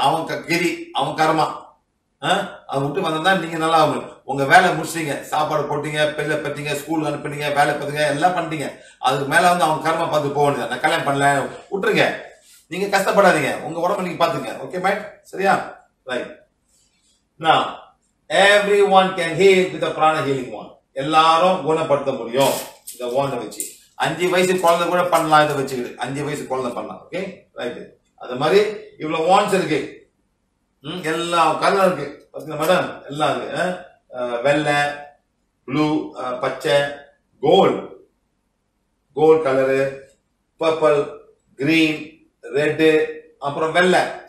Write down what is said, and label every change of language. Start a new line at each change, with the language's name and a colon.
Tamil: அவங்க கிரி, அவங்க கர்மா அதை விட்டு வந்தா நீங்க நல்லா ஆகும். உங்க வேலை முடிச்சிட்டீங்க, சாப்பாடு போட்டீங்க, பிள்ளை பத்தீங்க, ஸ்கூல் அனுப்பிட்டீங்க, வேலை பத்துங்க, எல்லாம் பண்ணிட்டீங்க. அதுக்கு மேல வந்து அவங்க கர்மா பார்த்து போக வேண்டியது. நான் கல்யாணம் பண்ணல விட்டுருங்க. நீங்க கஷ்டப்படாதீங்க, உங்க உடம்பு நீங்க பாத்துங்க. Okay mat? சரியா? Right.
English: Now everyone can heal with the prana healing wand.
Tamil: எல்லாரும் குணப்படுத்த முடியும் இந்த வாண்ட வச்சு. 5 வயசு குழந்தை கூட பண்ணலாம் இதை வச்சுக்கிட்டு. 5 வயசு குழந்தை பண்ணலாம். Okay right. அது மாதிரி இவ்வளவு வாண்ட்ஸ் இருக்கு, எல்லா கலர் இருக்கு. பாத்தீங்களா மேடம்? எல்லாம் இருக்கு. வெள்ளை, ப்ளூ, பச்சை, gold colour, purple, green, red, அப்புறம் வெள்ளை.